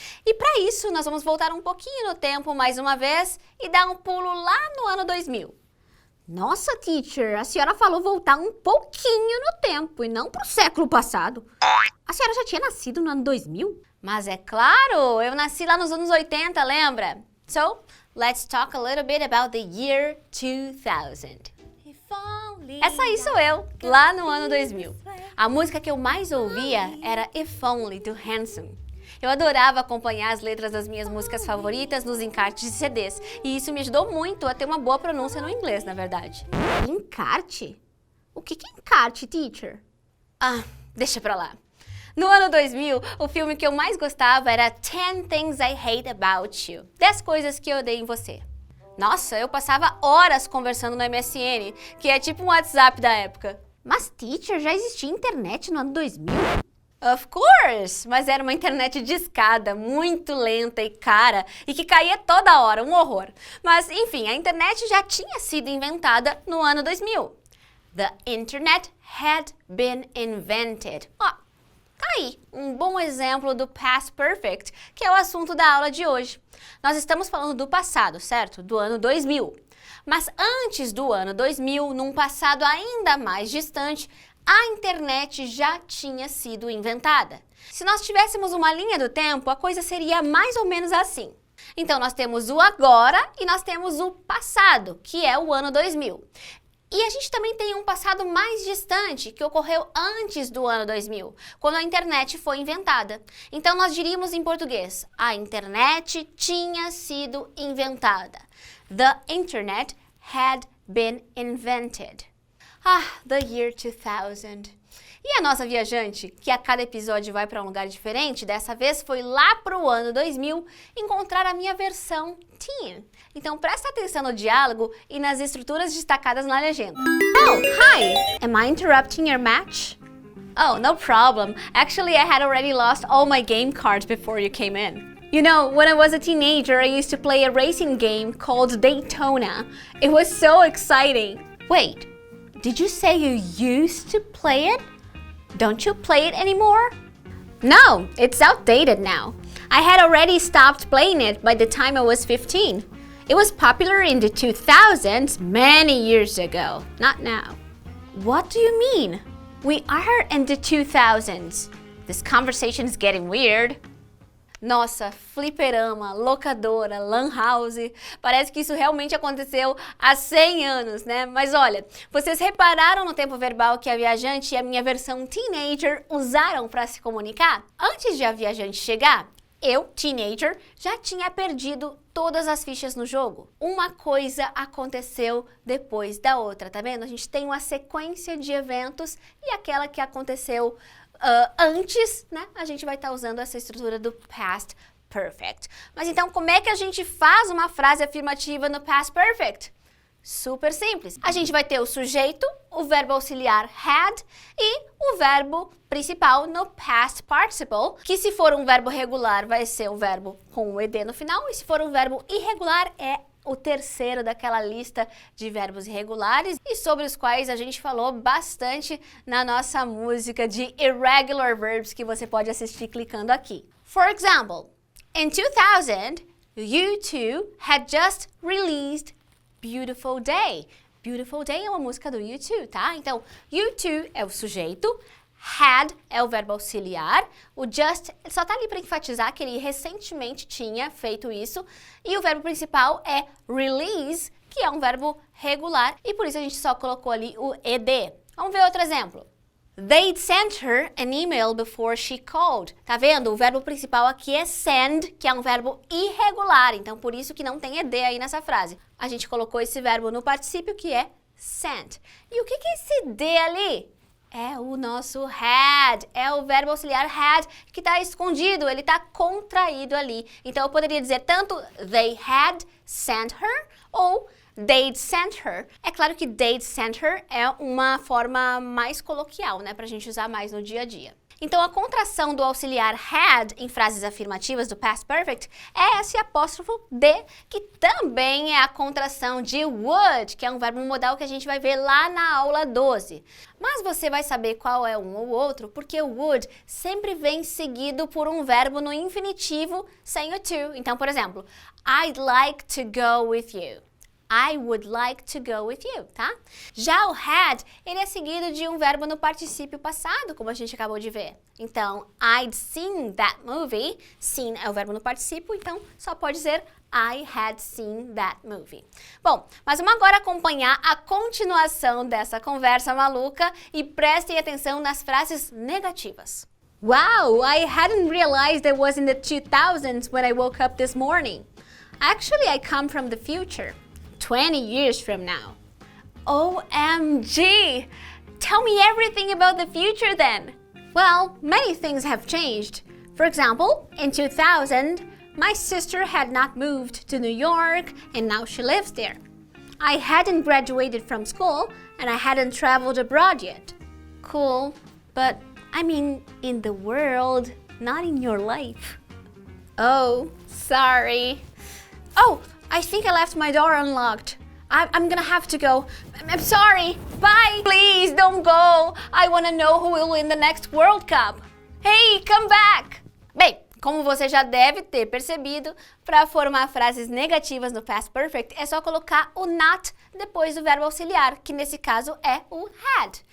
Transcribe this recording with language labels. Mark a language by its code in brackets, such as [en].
[pt] E para isso, nós vamos voltar um pouquinho no tempo mais uma vez e dar um pulo lá no ano 2000. Nossa, teacher, a senhora falou voltar um pouquinho no tempo e não pro século passado. A senhora já tinha nascido no ano 2000? Mas é claro, eu nasci lá nos anos 80, lembra? [en] So, let's talk a little bit about the year 2000. [pt] Essa aí sou eu, lá no ano 2000. A música que eu mais ouvia era If Only, do Hanson. Eu adorava acompanhar as letras das minhas músicas favoritas nos encartes de CDs, e isso me ajudou muito a ter uma boa pronúncia no inglês, na verdade. Encarte? O que é encarte, teacher? Ah, deixa pra lá. No ano 2000, o filme que eu mais gostava era 10 Things I Hate About You. 10 coisas que eu odeio em você. Nossa, eu passava horas conversando no MSN, que é tipo um WhatsApp da época. Mas, teacher, já existia internet no ano 2000? [en] Of course! [pt] Mas era uma internet discada, muito lenta e cara, e que caía toda hora, um horror. Mas, enfim, a internet já tinha sido inventada no ano 2000. [en] The internet had been invented. [pt] Ó, tá aí, um bom exemplo do Past Perfect, que é o assunto da aula de hoje. Nós estamos falando do passado, certo? Do ano 2000. Mas antes do ano 2000, num passado ainda mais distante, a internet já tinha sido inventada. Se nós tivéssemos uma linha do tempo, a coisa seria mais ou menos assim. Então, nós temos o agora e nós temos o passado, que é o ano 2000. E a gente também tem um passado mais distante, que ocorreu antes do ano 2000, quando a internet foi inventada. Então, nós diríamos em português, a internet tinha sido inventada. [en] The internet had been invented. Ah, the year 2000. [pt] E a nossa viajante, que a cada episódio vai para um lugar diferente, dessa vez foi lá para o ano 2000 encontrar a minha versão teen. Então presta atenção no diálogo e nas estruturas destacadas na legenda. [en] Oh, hi! Am I interrupting your match? Oh, no problem. Actually, I had already lost all my game cards before you came in. You know, when I was a teenager, I used to play a racing game called Daytona. It was so exciting. Wait, did you say you used to play it? Don't you play it anymore? No, it's outdated now. I had already stopped playing it by the time I was 15. It was popular in the 2000s many years ago, not now. What do you mean? We are in the 2000s. This conversation is getting weird. [pt] Nossa, fliperama, locadora, lan house, parece que isso realmente aconteceu há 100 anos, né? Mas olha, vocês repararam no tempo verbal que a viajante e a minha versão teenager usaram para se comunicar? Antes de a viajante chegar, eu, teenager, já tinha perdido todas as fichas no jogo. Uma coisa aconteceu depois da outra, tá vendo? A gente tem uma sequência de eventos e aquela que aconteceu antes, né, a gente vai estar usando essa estrutura do Past Perfect. Mas então, como é que a gente faz uma frase afirmativa no Past Perfect? Super simples. A gente vai ter o sujeito, o verbo auxiliar had e o verbo principal no Past Participle, que se for um verbo regular vai ser o verbo com o ed no final e se for um verbo irregular é o terceiro daquela lista de verbos irregulares e sobre os quais a gente falou bastante na nossa música de Irregular Verbs que você pode assistir clicando aqui. [en] For example, in 2000, U2 had just released Beautiful Day. [pt] Beautiful Day é uma música do U2, tá? Então, U2 é o sujeito, had é o verbo auxiliar, o just só tá ali para enfatizar que ele recentemente tinha feito isso, e o verbo principal é release, que é um verbo regular, e por isso a gente só colocou ali o ed. Vamos ver outro exemplo. [en] They'd sent her an email before she called. [pt] Tá vendo? O verbo principal aqui é send, que é um verbo irregular. Então, por isso que não tem ed aí nessa frase. A gente colocou esse verbo no particípio, que é sent. E o que é esse d ali? É o nosso had. É o verbo auxiliar had que está escondido. Ele está contraído ali. Então, eu poderia dizer tanto [en] they had sent her [pt] ou [en] they'd sent her. [pt] É claro que [en] they'd sent her [pt] é uma forma mais coloquial, né? Pra gente usar mais no dia a dia. Então, a contração do auxiliar had em frases afirmativas do past perfect é esse apóstrofo D, que também é a contração de would, que é um verbo modal que a gente vai ver lá na aula 12. Mas você vai saber qual é um ou outro, porque o would sempre vem seguido por um verbo no infinitivo sem o to. Então, por exemplo, [en] I'd like to go with you. I would like to go with you, tá? [pt] Já o had, ele é seguido de um verbo no particípio passado, como a gente acabou de ver. Então, [en] I'd seen that movie. [pt] Seen é o verbo no particípio, então só pode dizer [en] I had seen that movie. [pt] Bom, mas vamos agora acompanhar a continuação dessa conversa maluca e prestem atenção nas frases negativas. [en] Wow, I hadn't realized it was in the 2000s when I woke up this morning. Actually, I come from the future. 20 years from now. OMG! Tell me everything about the future then. Well, many things have changed. For example, in 2000, my sister had not moved to New York and now she lives there. I hadn't graduated from school and I hadn't traveled abroad yet. Cool, but I mean in the world, not in your life. Oh, sorry. Oh, I think I left my door unlocked. I'm gonna have to go. I'm sorry. Bye. Please don't go. I wanna know who will win the next World Cup. Hey, come back. [pt] Bem, como você já deve ter percebido, para formar frases negativas no past perfect é só colocar o not depois do verbo auxiliar, que nesse caso é o had.